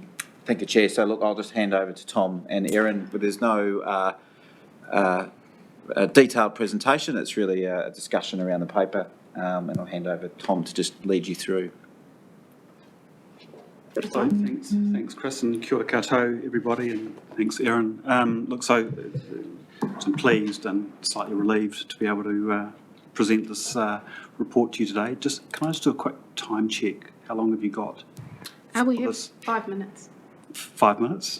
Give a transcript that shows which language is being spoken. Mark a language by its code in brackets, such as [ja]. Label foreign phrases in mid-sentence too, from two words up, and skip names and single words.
[en] Thank you, Chair. So look, I'll just hand over to Tom and Erin, but there's no a detailed presentation. It's really a discussion around the paper, and I'll hand over to Tom to just lead you through. So thanks Chris, and [mi] kia ora koutou [en] everybody, and thanks Erin. I'm pleased and slightly relieved to be able to present this report to you today. Can I just do a quick time check? How long have you got? We have 5 minutes. 5 minutes?